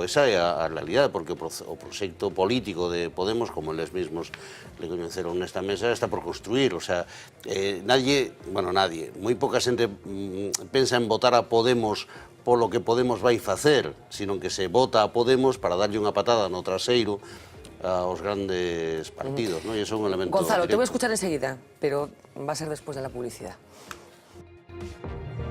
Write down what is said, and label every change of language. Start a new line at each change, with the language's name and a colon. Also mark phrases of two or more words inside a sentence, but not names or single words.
Galician: Esa é a realidade, porque o proxecto político de Podemos, como eles mesmos le coñeceron nesta mesa, está por construir.
Spanish: O sea, nadie,
Galician: moi pouca xente pensa en votar a Podemos polo que Podemos vai facer, sino que se vota a Podemos para darlle unha patada no traseiro aos grandes partidos,
Spanish: ¿no? Y eso es un elemento Gonzalo, directo. te voy a escuchar enseguida, pero va a ser después de la publicidad.